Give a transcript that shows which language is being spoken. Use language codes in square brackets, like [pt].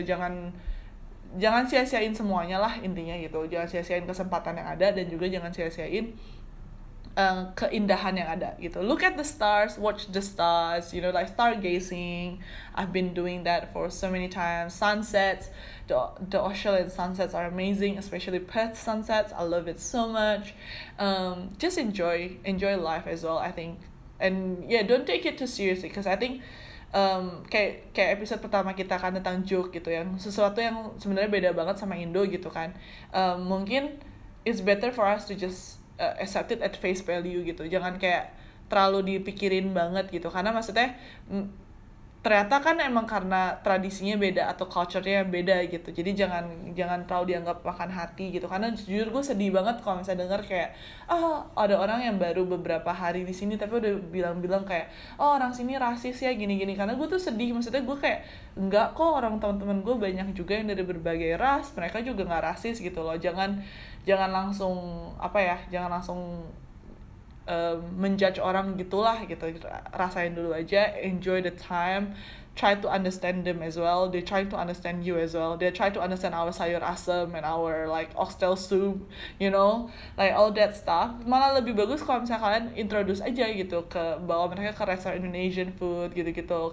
[id] Jangan sia-siain semuanya lah intinya gitu, jangan sia-siain kesempatan yang ada, dan juga jangan sia-siain keindahan yang ada gitu. [en] Look at the stars, watch the stars, you know, like stargazing. I've been doing that for so many times. Sunsets, the Australian sunsets are amazing, especially Perth sunsets. I love it so much. Just enjoy life as well, I think. And yeah, don't take it too seriously, because I think [id] kayak episode pertama kita kan tentang joke gitu, yang sesuatu yang sebenarnya beda banget sama Indo gitu kan. Mungkin [en] it's better for us to just accept it at face value [id] gitu, jangan kayak terlalu dipikirin banget gitu, karena maksudnya ternyata kan emang karena tradisinya beda atau culture-nya beda gitu. Jadi jangan terlalu dianggap makan hati gitu. Karena jujur gue sedih banget kalau misalnya denger kayak ada orang yang baru beberapa hari di sini tapi udah bilang kayak orang sini rasis ya gini-gini. Karena gue tuh sedih, maksudnya gue kayak enggak kok, orang teman-teman gue banyak juga yang dari berbagai ras, mereka juga nggak rasis gitu loh. Jangan langsung menjudge orang gitulah gitu. Rasain dulu aja, [en] enjoy the time, try to understand them as well, they try to understand you as well, they try to understand our sayur asem and our like oxtail soup, you know, like all that stuff. [id] Malah lebih bagus kalau misalnya kalian introduce aja gitu, bawa mereka ke restoran Indonesian food gitu-gitu.